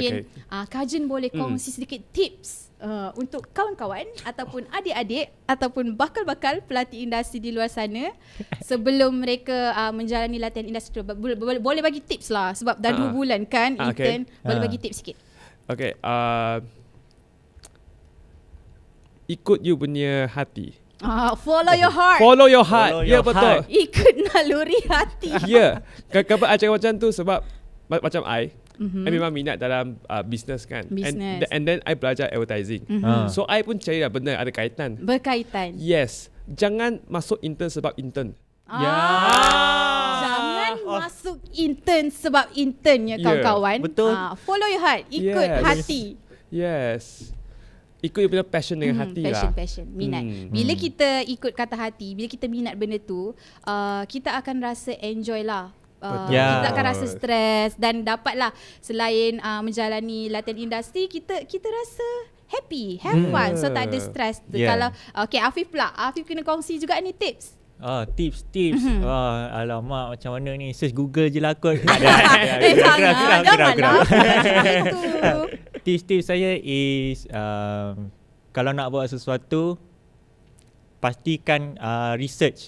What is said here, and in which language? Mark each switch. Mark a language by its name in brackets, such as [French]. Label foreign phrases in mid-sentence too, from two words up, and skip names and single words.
[Malay] Mungkin Kajun boleh kongsi sedikit tips untuk kawan-kawan ataupun adik-adik ataupun bakal-bakal pelatih industri di luar sana sebelum mereka menjalani latihan industri. Boleh bagi tips lah sebab dah 2 bulan kan intern. Boleh bagi tips sikit. Okay. Ikut you punya hati. [English] Follow your heart. Follow your heart. [Malay] Ya, betul. Ikut naluri hati. Ya. Kenapa I cakap macam tu? Sebab macam I memang minat dalam business kan. Business. [English] And then I belajar advertising. So I [Malay] pun cari lah benda ada kaitan. Berkaitan. Yes. Jangan masuk intern sebab intern. Jangan masuk intern sebab intern ya kawan-kawan. Betul. [English] Follow your heart. [Malay] Ikut hati. Yes. Ikut you punya passion dengan hati lah. Passion, minat. Bila kita ikut kata hati, bila kita minat benda tu, kita akan rasa enjoy lah. Kita akan rasa stres dan dapatlah selain menjalani latihan industri, kita rasa [English] happy, have fun. [Malay] So tak ada stres tu. Kalau Afif pula, Afif kena kongsi juga ni tips. Tips. Alamak, macam mana ni? Search Google je lah kot. Janganlah. Tips saya is kalau nak buat sesuatu, pastikan research.